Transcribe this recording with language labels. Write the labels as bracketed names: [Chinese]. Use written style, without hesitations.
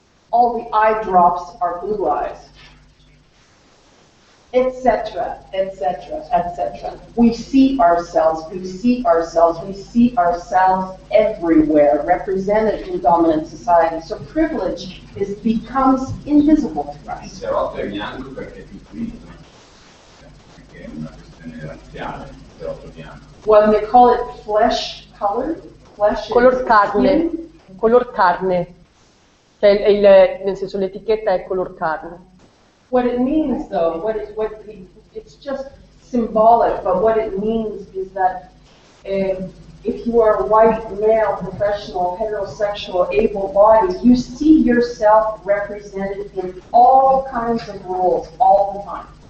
[English] All the eye drops are blue eyes, etc., etc., etc. We see ourselves everywhere, represented in dominant society. So privilege becomes invisible to us. [Italian] Cerotto è bianco perché è più pulito, perché è una questione razziale, cerotto bianco. [English] Well, they call it flesh-colored. Flesh [Italian] Color carne. Color carne. Cioè nel senso l'etichetta è color carne. [English] What it means, though, it's just symbolic, but what it means is that if you are white, male, professional, heterosexual, able-bodied, you see yourself represented in all kinds of roles all the time.